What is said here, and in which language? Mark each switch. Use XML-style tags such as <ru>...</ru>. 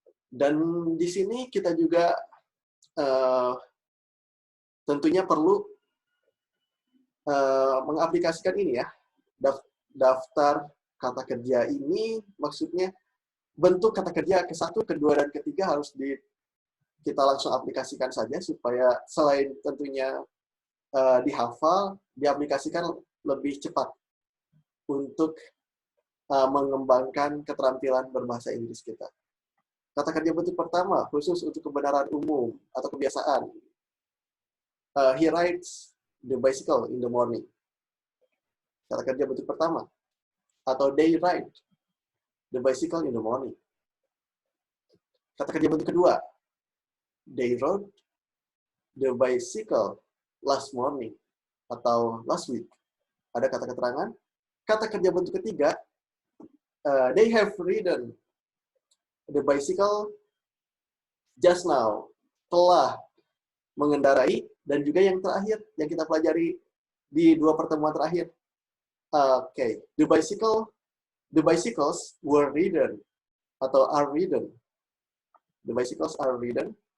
<id>Dan di sini kita juga tentunya perlu mengaplikasikan ini ya, daftar kata kerja ini, maksudnya bentuk kata kerja ke-1, ke-2, dan ke-3 harus kita langsung aplikasikan saja supaya selain tentunya dihafal, diaplikasikan lebih cepat untuk mengembangkan keterampilan berbahasa Inggris kita. Kata kerja bentuk pertama, khusus untuk kebenaran umum atau kebiasaan.</id> <en>He rides the bicycle in the morning.</en> <id>Kata kerja bentuk pertama.</id> <en>Atau they ride the bicycle in the morning.</en> <id>Kata kerja bentuk kedua.</id> <en>They rode the bicycle last morning. atau last week.</en> <id>Ada kata keterangan. Kata kerja bentuk ketiga,</id> <en>they have ridden the bicycle just now.</en> <id>Telah mengendarai, dan juga yang terakhir yang kita pelajari di 2 pertemuan terakhir.</id> <en>Oke, the bicycles were ridden atau are ridden. The bicycles are ridden.</en>